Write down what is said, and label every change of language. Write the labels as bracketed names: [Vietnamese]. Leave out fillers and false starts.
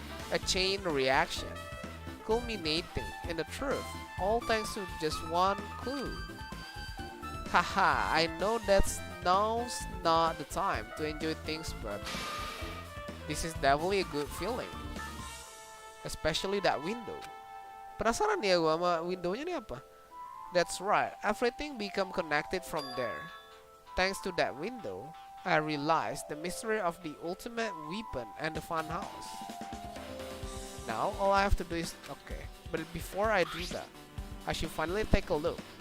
[English] A chain reaction, culminating in the truth, all thanks to just one clue. Haha, I know now's not the time to enjoy things, but this is definitely a good feeling. Especially that window. [Indonesian] Penasaran ya gua sama windownya ini apa? [English] That's right, everything become connected from there. Thanks to that window, I realized the mystery of the ultimate weapon and the funhouse. Now, all I have to do is... Okay, but before I do that, I should finally take a look.